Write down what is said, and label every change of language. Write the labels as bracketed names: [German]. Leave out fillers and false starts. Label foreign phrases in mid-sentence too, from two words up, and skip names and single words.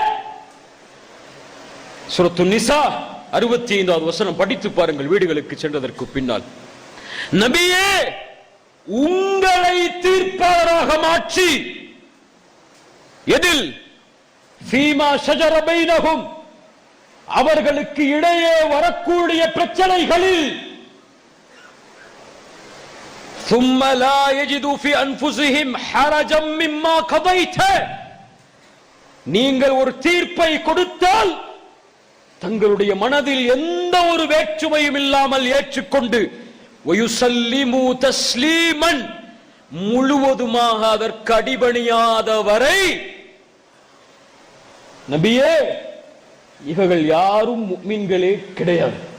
[Tamil] சூரத்து நிசா 65வது வசனம் படித்து பாருங்கள் வீடுகளுக்கு சென்றதற்கு பின்னால். நபியே, உங்களை தீர்ப்பாளராக மாற்றி, எதில்? [Arabic] فيما شجر بينهم, [Tamil] அவர்களுக்கு இடையே வரக்கூடிய பிரச்சனைகளில். [Arabic] ثم لا يجدوا في انفسهم حرجا مما قضيت. [Tamil] நீங்கள் ஒரு தீர்ப்பை கொடுத்தால் தங்களுடைய மனதில் எந்த ஒரு வேற்றுமையும் இல்லாமல் ஏற்றுக்கொண்டு [Arabic] ويسلموا تسليما, [Tamil] முழுவதுமாக அதற்கு அடிபணியாத வரை, நபியே, இவர்கள் யாரும் முஃமின்களே கிடையாது.